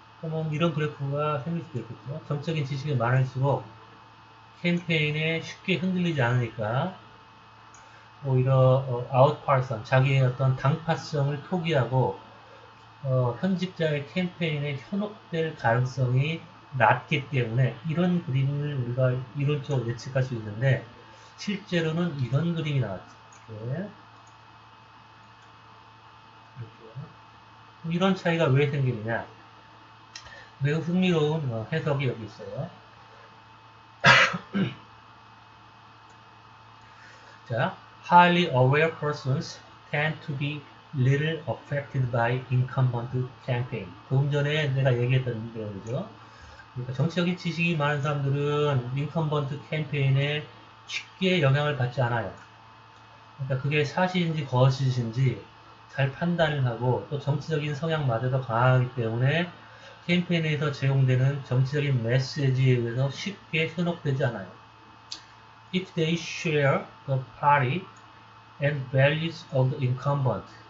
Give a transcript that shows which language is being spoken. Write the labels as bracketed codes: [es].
[ko] 그러면 이런 그래프가 생길 수도 있겠죠. 정적인 지식이 많을수록 캠페인에 쉽게 흔들리지 않으니까 오히려 아웃파선, 자기의 어떤 당파성을 포기하고 현직자의 캠페인에 현혹될 가능성이 낮기 때문에 이런 그림을 우리가 이론적으로 예측할 수 있는데 실제로는 이런 그림이 나왔죠. 이렇게. 이런 차이가 왜 생기느냐? 매우 흥미로운 해석이 여기 있어요. 자, [en] highly aware persons tend to be little affected by incumbent campaign. [ko] 조금 전에 내가 얘기했던 내용이죠. 그러니까 정치적인 지식이 많은 사람들은 인컴번트 캠페인에 쉽게 영향을 받지 않아요. 그러니까 그게 사실인지 거짓인지 잘 판단을 하고 또 정치적인 성향마저도 강하기 때문에 캠페인에서 제공되는 정치적인 메시지에 의해서 쉽게 현혹되지 않아요. [en] If they share the party and values of the incumbent.